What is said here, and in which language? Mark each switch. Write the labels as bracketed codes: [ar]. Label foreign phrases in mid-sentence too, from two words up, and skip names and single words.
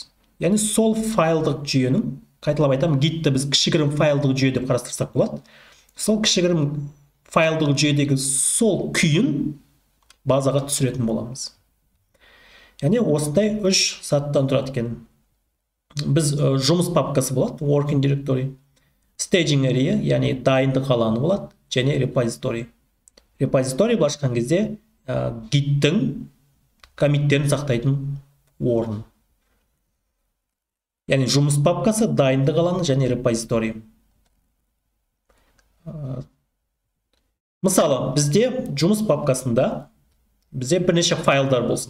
[kk] Яғни сол файлдық жүйенің, қайталап айтамын, Git-ті біз кішігірім файлдық жүйе деп қарастырсақ болады. Сол кішігірім файлдық жүйедегі сол күйін базаға түсіретін боламыз. Яғни осындай үш сатыдан тұрады екен. біз жұмыс папкасы болады, [en] working directory, staging area, [kk] яғни дайындық алаңы болады, және repository. Repository былайша айтқан кезде гиттің коммиттерін сақтайтын орын. Яғни жұмыс папкасы, дайындық алаңы және repository. Мысалы, бізде жұмыс папкасында бізде бірнеше файлдар болсын.